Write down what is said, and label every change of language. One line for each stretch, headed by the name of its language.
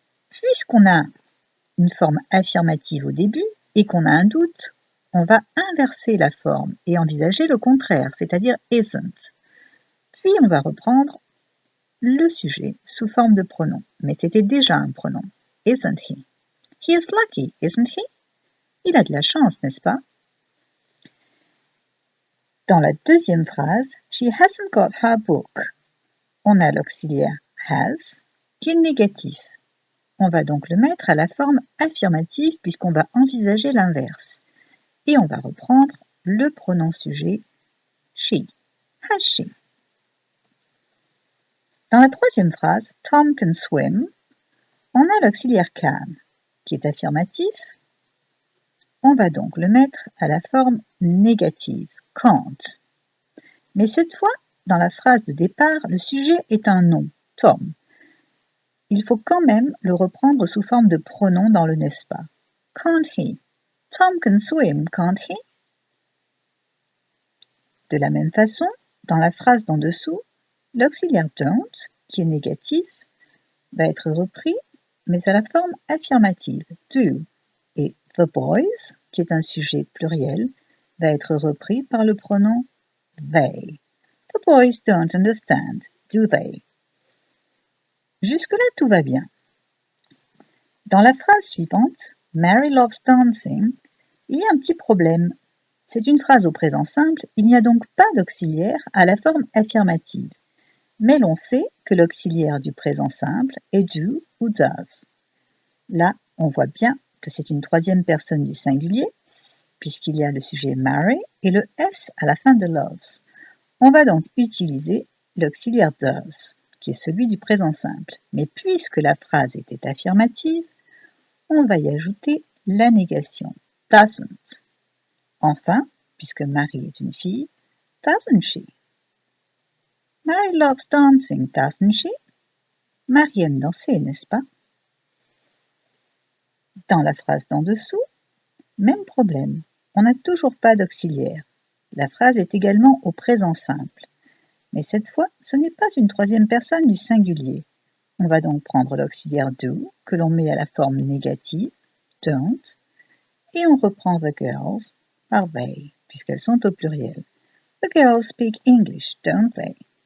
French: Puisqu'on a une forme affirmative au début et qu'on a un doute, on va inverser la forme et envisager le contraire, c'est-à-dire isn't. Puis on va reprendre le sujet sous forme de pronom, mais c'était déjà un pronom.
English: Isn't he? He is lucky, isn't he?
French: Il a de la chance, n'est-ce pas? Dans la deuxième phrase,
English: she hasn't got her book.
French: On a l'auxiliaire has qui est négatif. On va donc le mettre à la forme affirmative puisqu'on va envisager l'inverse. Et on va reprendre le pronom sujet she.
English: Has she?
French: Dans la troisième phrase,
English: Tom can swim,
French: on a l'auxiliaire can qui est affirmatif. On va donc le mettre à la forme négative, can't. Mais cette fois, dans la phrase de départ, le sujet est un nom, Tom. Il faut quand même le reprendre sous forme de pronom dans le n'est-ce pas.
English: Can't he? Tom can swim, can't he?
French: De la même façon, dans la phrase d'en dessous, l'auxiliaire don't, qui est négatif, va être repris, mais à la forme affirmative, do. Et the boys, qui est un sujet pluriel, va être repris par le pronom they.
English: The boys don't understand, do they?
French: Jusque-là, tout va bien. Dans la phrase suivante,
English: Mary loves dancing,
French: il y a un petit problème. C'est une phrase au présent simple, il n'y a donc pas d'auxiliaire à la forme affirmative. Mais l'on sait que l'auxiliaire du présent simple est do ou does. Là, on voit bien que c'est une troisième personne du singulier, puisqu'il y a le sujet Mary et le S à la fin de loves. On va donc utiliser l'auxiliaire does, qui est celui du présent simple. Mais puisque la phrase était affirmative, on va y ajouter la négation, doesn't. Enfin, puisque Marie est une fille,
English: doesn't she? Mary loves dancing, doesn't she?
French: Marie aime danser, n'est-ce pas? Dans la phrase d'en dessous, même problème. On n'a toujours pas d'auxiliaire. La phrase est également au présent simple. Mais cette fois, ce n'est pas une troisième personne du singulier. On va donc prendre l'auxiliaire do, que l'on met à la forme négative, don't, et on reprend the girls par they, puisqu'elles sont au pluriel.
English: The girls speak English, don't they?